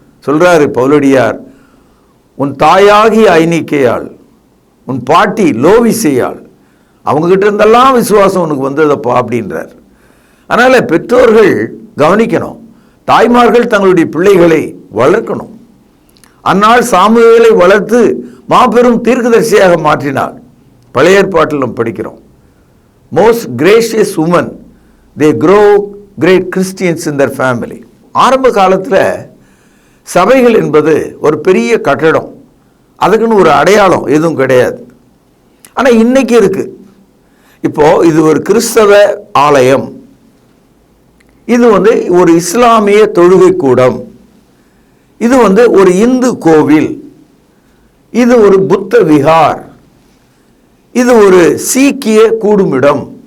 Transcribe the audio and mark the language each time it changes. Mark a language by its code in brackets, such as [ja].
[ta] சொல்கிறாரு பவுலடியார், உன் தாயாகி ஐனிக்கையாள், உன் பாட்டி லோவிசையாள், அவங்ககிட்ட இருந்தெல்லாம் விசுவாசம் உனக்கு வந்ததப்பா அப்படின்றார். அதனால் பெற்றோர்கள் கவனிக்கணும், தாய்மார்கள் தங்களுடைய பிள்ளைகளை வளர்க்கணும். அந்நாள் சாமுவேலை வளர்த்து மாபெரும் தீர்க்கதரிசியாக மாற்றினார். பழைய ஏற்பாட்டில் நாம் படிக்கிறோம், [en] most gracious women, they grow great Christians in their family. [ta] ஆரம்ப காலத்தில் சபைகள் என்பது ஒரு பெரிய கட்டடம், அதுக்குன்னு ஒரு அடையாளம் எதுவும் கிடையாது. ஆனால் இன்னைக்கு இருக்கு. இப்போ இது ஒரு கிறிஸ்தவ ஆலயம், இது ஒரு இஸ்லாமிய தொழுகை கூடம், இது ஒரு இந்து கோவில், இது ஒரு புத்த விஹார், இது ஒரு சீக்கிய கூடுமிடம்.